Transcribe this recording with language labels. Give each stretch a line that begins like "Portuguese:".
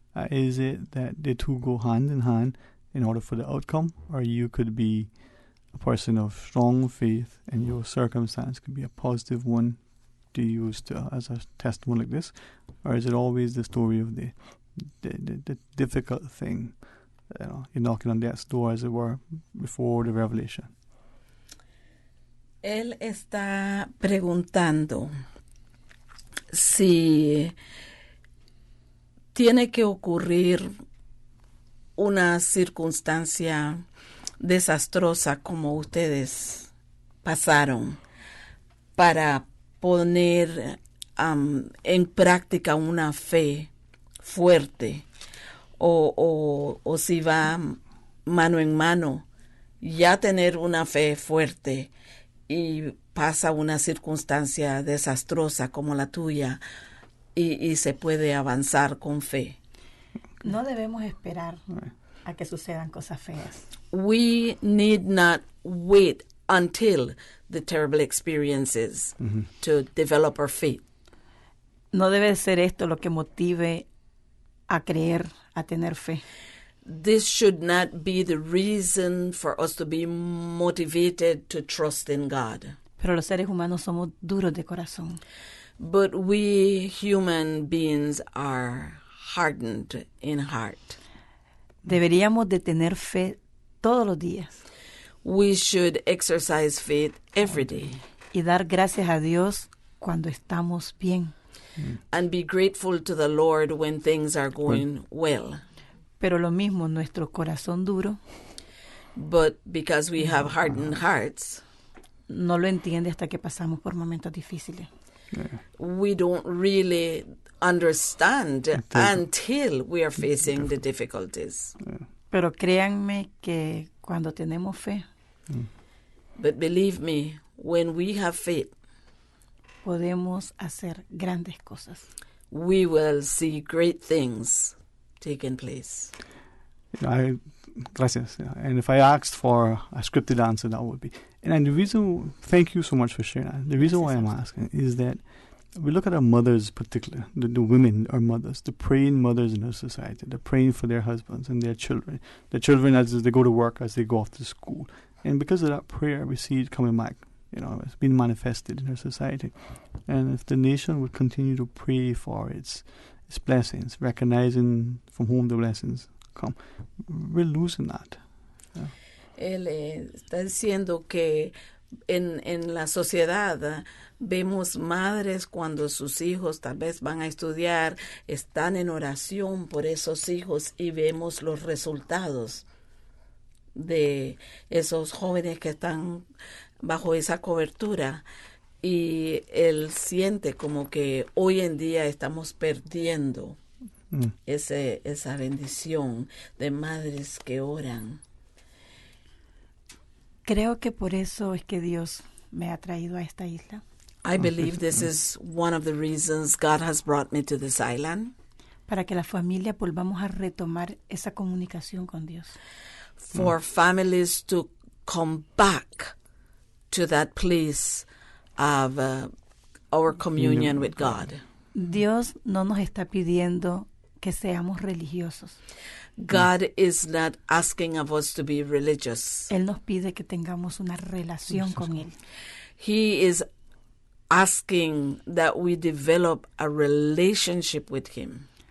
English: Is it that the two go hand in hand in order for the outcome, or you could be a person of strong faith and your circumstance could be a positive one to use as a testimony like this, or is it always the story of the difficult thing, you're knocking on death's door, as it were, before the revelation?
Spanish: Él está preguntando si tiene que ocurrir una circunstancia desastrosa como ustedes pasaron para poner en práctica una fe fuerte, o si va mano en mano ya tener una fe fuerte y pasa una circunstancia desastrosa como la tuya y se puede avanzar con fe. No debemos esperar a que sucedan cosas feas.
English: We need not wait until the terrible experiences to develop our faith.
Spanish: No debe ser esto lo que motive a creer, a tener fe.
English: This should not be the reason for us to be motivated to trust in God.
Spanish: Pero los seres humanos somos duros de corazón.
English: But we human beings are hardened in heart.
Spanish: Deberíamos de tener fe todos los días.
English: We should exercise faith every day.
Spanish: Y dar gracias a Dios cuando estamos bien.
English: And be grateful to the Lord when things are going well.
Spanish: Pero lo mismo, nuestro corazón duro,
English: but because we have hardened hearts,
Spanish: no lo entiende hasta que pasamos por momentos difíciles.
English: We don't really understand until we are facing the difficulties.
Spanish: Pero créanme que cuando tenemos fe,
English: But believe me, when we have faith,
Spanish: podemos hacer grandes cosas.
English: we will see great things taking place.
Spanish: Gracias.
English: And if I asked for a scripted answer, that would be. And the reason, thank you so much for sharing that. The reason why I'm asking is that we look at our mothers, particularly the women, our mothers, the praying mothers in our society. They're praying for their husbands and their children. Their children as they go to work, as they go off to school. And because of that prayer, we see it coming back. It's being manifested in our society. And if the nation would continue to pray for its blessings, recognizing from whom the blessings come, we're losing that. Yeah.
Spanish: Él está diciendo que en la sociedad vemos madres cuando sus hijos tal vez van a estudiar, están en oración por esos hijos y vemos los resultados de esos jóvenes que están bajo esa cobertura, y él siente como que hoy en día estamos perdiendo esa bendición de madres que oran. Creo que por eso es que Dios me ha traído a esta isla.
English: I believe this is one of the reasons God has brought me to this island.
Spanish: Para que la familia volvamos a retomar esa comunicación con Dios.
English: For families to come back to that place of our communion with God.
Spanish: Dios no nos está pidiendo que seamos religiosos.
English: God is not asking of us to be religious.
Spanish: Él nos pide que tengamos una relación con Él.
English: He is asking that we develop a relationship with Him.